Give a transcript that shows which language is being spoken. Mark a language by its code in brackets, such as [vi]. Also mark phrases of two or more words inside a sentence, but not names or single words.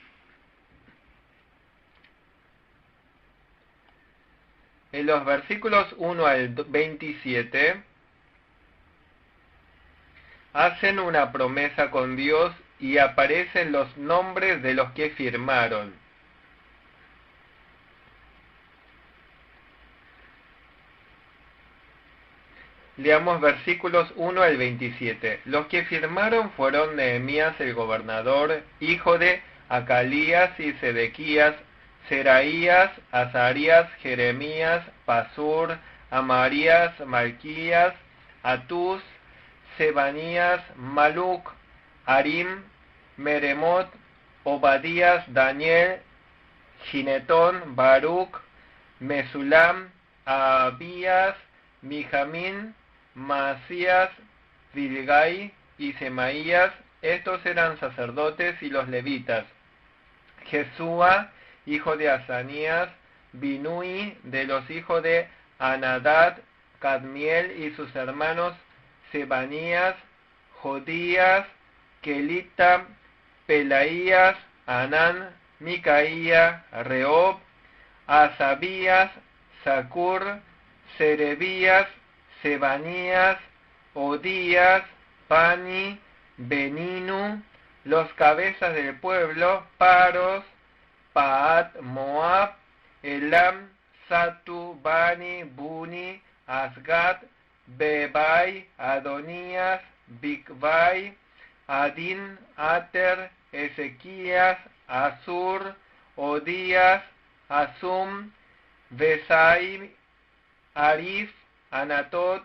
[es] En los versículos 1 al 27 hacen una promesa con Dios y aparecen los nombres de los que firmaron. Leamos versículos 1 al 27. Los que firmaron fueron Nehemías el gobernador, hijo de Acalías y Sedequías, Seraías, Azarías, Jeremías, Pasur, Amarías, Malquías, Atús, Sebanías, Maluc, Arim, Meremot, Obadías, Daniel, Ginetón, Baruch, Mesulam, Abías, Mijamín, Maasías, Bilgai y Semaías. Estos eran sacerdotes y los levitas. Jesúa, hijo de Asanías, Binui, de los hijos de Anadad, Cadmiel y sus hermanos Sebanías, Jodías, Kelita, Pelaías, Anán, Micaía, Reob, Asabías, Zacur, Serebías, Sebanías, Odías, Pani, Beninu, los cabezas del pueblo, Paros, Paat, Moab, Elam, Satu, Bani, Buni, Asgat, Bebai, Adonías, Bigvai, Adin, Ater, Ezequías, Asur, Odías, Asum, Besai, Arif, Anatot,